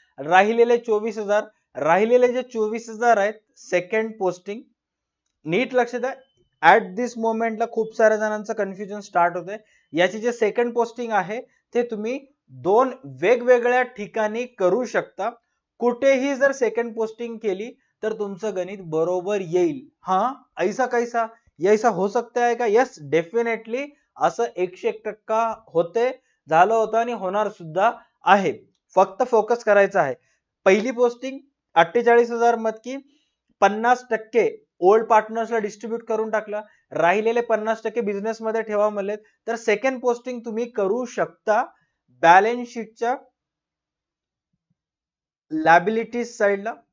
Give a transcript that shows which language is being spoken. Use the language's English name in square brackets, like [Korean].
[Marathi] राहिलेले 24,000, राहिलेले जे 24,000 आहेत सेकंड पोस्टिंग. नीट लक्ष द्या, ऍट दिस मोमेंटला खूप साऱ्या जणांचं कन्फ्युजन स्टार्ट होते. याची जे सेकंड पोस्टिंग आहे ते तुम्ही दोन वेगवेगळ्या ठिकाणी करू शकता. कुठेही जर सेकंड पोस्टिंग केली तर तुमचं गणित बरोबर येईल. [Hindi] हा, ऐसा कैसा, ऐसा हो सकता है का? [Marathi] यस, डेफिनेटली असं 101% होते, झालं होतं आणि होणार सुद्धा आहे. फक्त फोकस करायचं आहे. पहिली पोस्टिंग 48,000 मधकी 50% ओल्ड पार्टनर्सला डिस्ट्रीब्यूट करून टाकला, राहिलेले 50% बिझनेस मध्ये ठेवा म्हणले, तर सेकंड पोस्टिंग तुम्ही करू शकता बॅलन्स शीटच्या लायबिलिटीज साइडला.